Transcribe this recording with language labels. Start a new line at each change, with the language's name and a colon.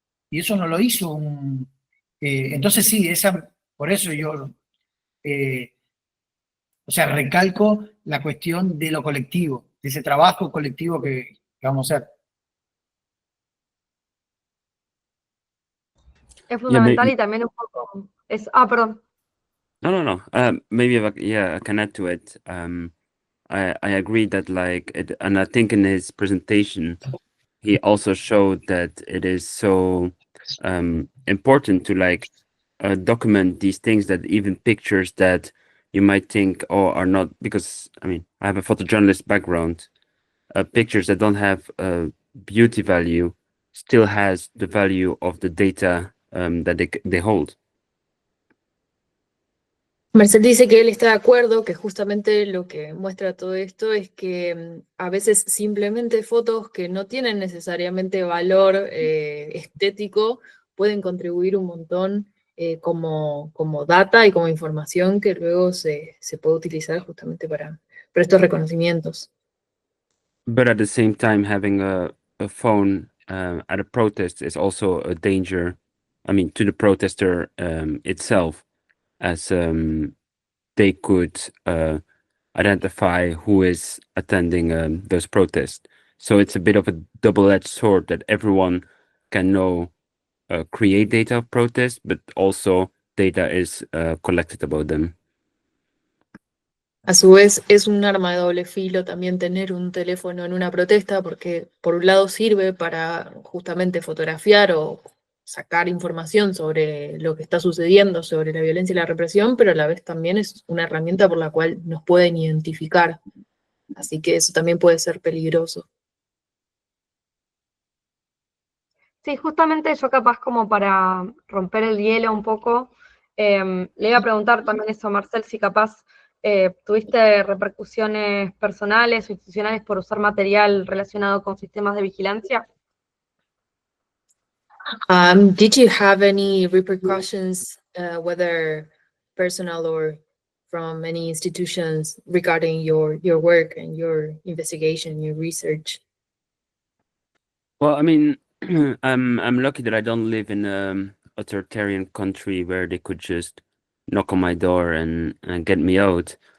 Spanish: Y eso no lo hizo un... entonces sí, por eso yo, o sea, recalco la cuestión de lo colectivo, de ese trabajo colectivo que vamos a hacer. Es fundamental y también un poco... perdón.
English: No. Maybe I can add to it. I agree that and I think in his presentation, he also showed that it is so important to document these things, that even pictures that you might think, oh, are not, because I mean, I have a photojournalist background, pictures that don't have beauty value still has the value of the data that they hold.
Spanish: Marcel dice que él está de acuerdo, que justamente lo que muestra todo esto es que a veces simplemente fotos que no tienen necesariamente valor estético pueden contribuir un montón como data y como información que luego se puede utilizar justamente para estos reconocimientos.
English: But at the same time, having a phone at a protest is also a danger, I mean, to the protester itself, as they could identify who is attending those protests. So it's a bit of a double-edged sword that everyone can know, create data of protests, but also data is collected about them.
Spanish: A su vez, es un arma de doble filo también tener un teléfono en una protesta, porque por un lado sirve para justamente fotografiar o sacar información sobre lo que está sucediendo, sobre la violencia y la represión, pero a la vez también es una herramienta por la cual nos pueden identificar. Así que eso también puede ser peligroso. Sí, justamente yo capaz como para romper el hielo un poco, le iba a preguntar también eso, Marcel, si capaz tuviste repercusiones personales o institucionales por usar material relacionado con sistemas de vigilancia.
English: Did you have any repercussions, whether personal or from any institutions, regarding your work and your investigation, your research? Well, I mean, I'm lucky that I don't live in an authoritarian country where they could just knock on my door and get me out.